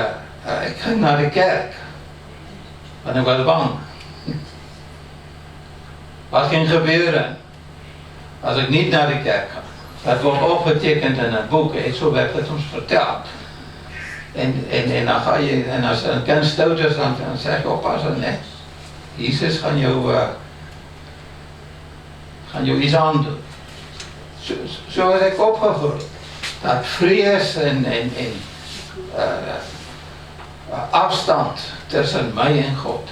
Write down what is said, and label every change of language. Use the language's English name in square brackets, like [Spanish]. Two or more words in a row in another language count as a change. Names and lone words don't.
[Dutch] Ik ging naar de kerk. Want ik was bang. Wat ging gebeuren als ik niet naar de kerk ga? Dat wordt opgetekend in een boek, zo werd het ons verteld. [Afrikaans] En dan ga jy, en as 'n kind stout is, dan sê ek, oppas dan net. Jesus gaan jou iets aandoen. So is ek opgegroeid. Dat vrees en afstand tussen my en God.